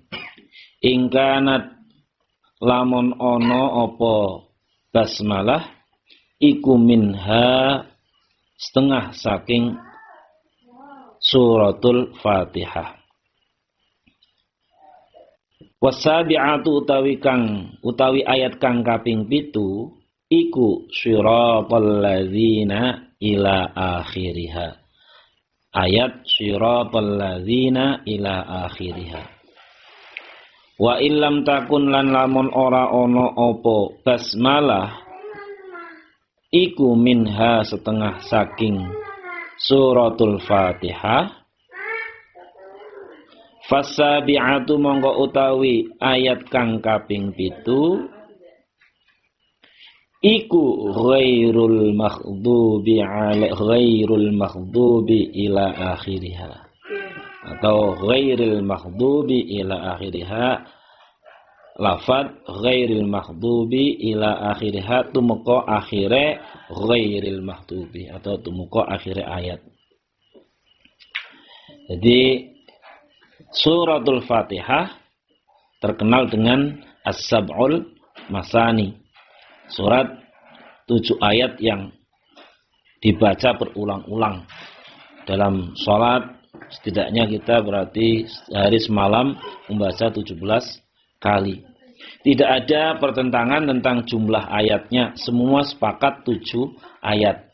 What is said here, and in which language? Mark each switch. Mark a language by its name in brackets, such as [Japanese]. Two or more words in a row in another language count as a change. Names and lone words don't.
[Javanese] Ingkanat lamun ono apa basmalah iku minha setengah saking suratul Fatihah. Wasabi'atu utawi ayat kang kaping 7 iku [Arabic] صراط الذين إلى آخرها. آية صراط الذين إلى آخرها. وإن لم تكن [Javanese] lan lamun ora ono opo basmalah iku minha setengah saking suratul Fatihah. Fasabi'atu mongko utawi ayat kang kaping 7 iku [Arabic] غير المغضوب إلى آخرها, [Javanese] atau [Arabic] غير المغضوب إلى آخرها. لفظ غير المغضوب إلى آخرها [Javanese] tumeka akhire [Arabic] غير المغضوب, [Javanese] atau tumeka akhire ayat. [Indonesian] Jadi suratul Fatihah terkenal dengan [Arabic] السبع المثاني, [Indonesian] surat 7 ayat yang dibaca berulang-ulang dalam sholat. Setidaknya kita berarti sehari semalam membaca 17 kali. Tidak ada pertentangan tentang jumlah ayatnya, semua sepakat 7 ayat.